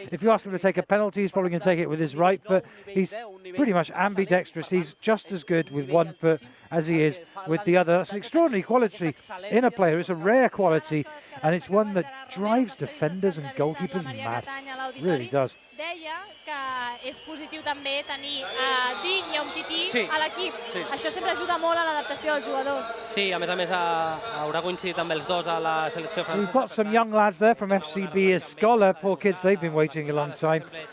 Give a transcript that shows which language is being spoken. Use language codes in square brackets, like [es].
[en] If you ask him to take a penalty, he's probably going to take it with his right foot. He's pretty much ambidextrous. He's just as good with one foot as he is with the other. That's an extraordinary quality in a player. It's a rare quality, and it's one that drives defenders and goalkeepers mad. It really does. [ca] Deia que és positiu també tenir Ding i Umtiti a l'equip. Això sempre ajuda molt a l'adaptació dels jugadors. Sí, a més haurà coincidit amb els dos a la selecció francesa. [en] We've got some young lads there from FCBARCELONA. Poor kids, they've been waiting a long time.